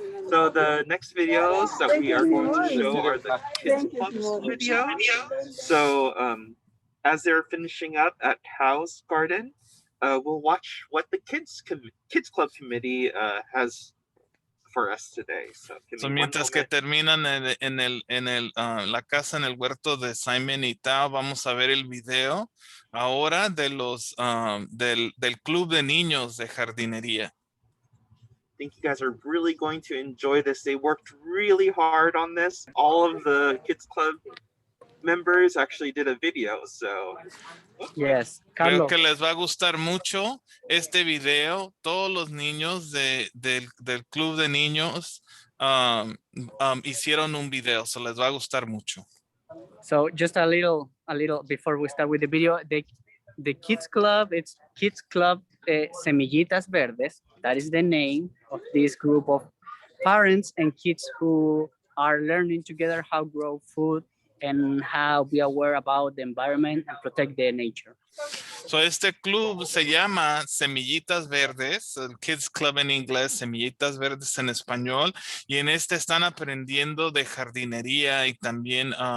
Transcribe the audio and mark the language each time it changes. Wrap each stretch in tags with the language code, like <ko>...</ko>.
<en>So the next videos that we are going to show are the Kids Club videos. So as they're finishing up at Tao's garden, we'll watch what the Kids Club committee has for us today. So</en> <es>mientras que terminan en la casa, en el huerto de Simon y Tao, vamos a ver el video ahora de los del club de niños de jardinería.</es> <en>I think you guys are really going to enjoy this. They worked really hard on this. All of the Kids Club members actually did a video, so yes.</en> <es>Creo que les va a gustar mucho este video. Todos los niños del club de niños hicieron un video, so les va a gustar mucho.</es> <en>So just a little before we start with the video, the Kids Club, it's Kids Club Semillitas Verdes. That is the name of this group of parents and kids who are learning together how to grow food and how be aware about the environment and protect the nature.</en> <es>So este club se llama Semillitas Verdes, el Kids Club en inglés, Semillitas Verdes en español, y en este están aprendiendo de jardinería y también</es>